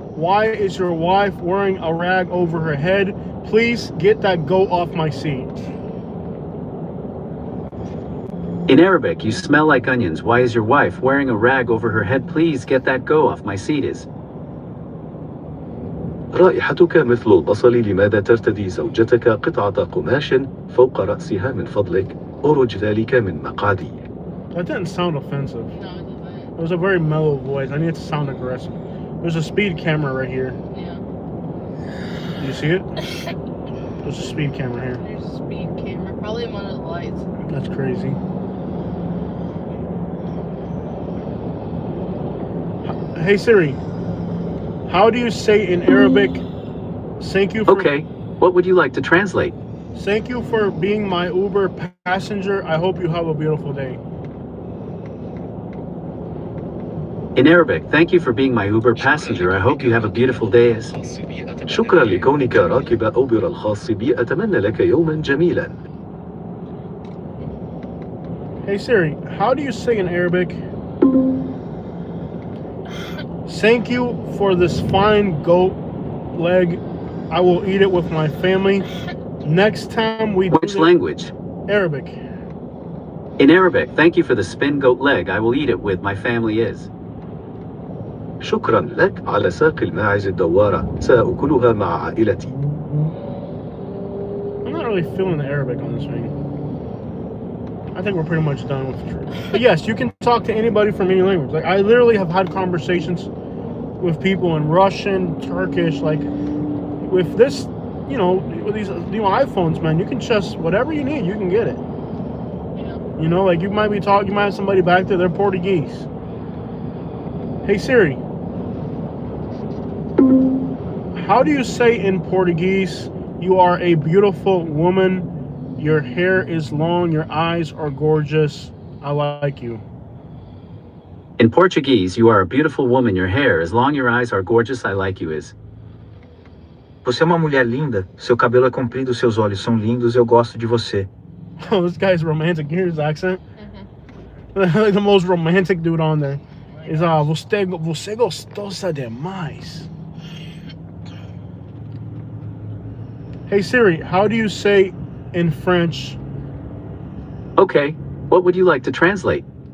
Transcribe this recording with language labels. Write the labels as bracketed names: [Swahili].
[English] Why is your wife wearing a rag over her head? Please get that goat off my seat. In Arabic, you smell like onions. Why is your wife wearing a rag over her head? Please get that go off my seat is. [Arabic] رائحتك مثل البصل. لماذا ترتدي زوجتك قطعة قماش فوق رأسها من فضلك؟ أرج ذلك من مقعدي. [English] That didn't sound offensive. No, it doesn't. It was a very mellow voice. I need it to sound aggressive. There's a speed camera right here. Yeah. Do you see it? There's a speed camera here. There's a speed camera. Probably one of the lights. That's crazy. Hey Siri, how do you say in Arabic, thank you for... Okay, what would you like to translate? Thank you for being my Uber passenger. I hope you have a beautiful day. In Arabic, thank you for being my Uber passenger. I hope you have a beautiful day. [Arabic] شكرا لكونك راكب أوبر الخاص بي. أتمنى لك يوما جميلا. [English] Hey Siri, how do you say in Arabic? Thank you for this fine goat leg. I will eat it with my family. Next time we Which language? Arabic. In Arabic, thank you for the spin goat leg. I will eat it with my family is. [Arabic] شكرا لك على ساق الماعز الدوارة. سأكلها مع عائلتي. [English] I'm not really feeling the Arabic on this thing. I think we're pretty much done with the trip. But yes, you can talk to anybody from any language. Like, I literally have had conversations with people in Russian, Turkish, like, with this, you know, with these new iPhones, man, you can just, whatever you need, you can get it. Yeah. You know, like, you might have somebody back there, they're Portuguese. Hey Siri, how do you say in Portuguese, you are a beautiful woman, your hair is long, your eyes are gorgeous, I like you? In Portuguese, you are a beautiful woman. Your hair is long. Your eyes are gorgeous. I like you is. [Portuguese] Você é uma mulher linda, seu cabelo é comprido, seus olhos são lindos, eu gosto de você. [English] Oh, this guy's romantic. Hear his accent? Like the most romantic dude on there. Is [Portuguese] você gostosa demais. [English] Hey Siri, how do you say in French? Okay, what would you like to translate?